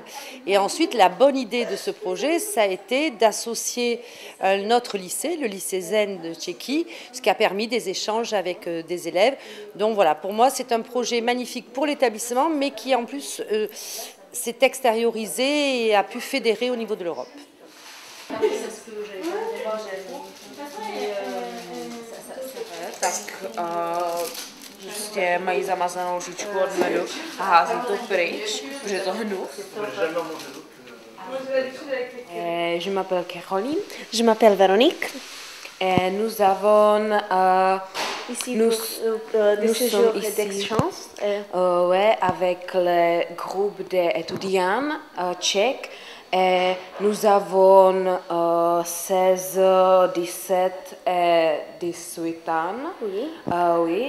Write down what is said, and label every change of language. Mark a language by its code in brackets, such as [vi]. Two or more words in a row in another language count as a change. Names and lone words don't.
[fr] Et ensuite, la bonne idée de ce projet, ça a été d'associer notre lycée, le lycée Zen de Tchéquie, ce qui a permis des échanges avec des élèves. Donc voilà, pour moi, c'est un projet magnifique pour l'établissement, mais qui en plus s'est extériorisé et a pu fédérer au niveau de l'Europe. [cs] Tak prostě mají zamazanou žičku od medu a hází to pryč, protože je to hnus. [fr] Je m'appelle Caroline. Je m'appelle Véronique. Nous avons nous sommes ici ouais, avec le groupe d'étudiants tchèques. Et nous avons 16, 17 et 18 ans. Oui. Oui.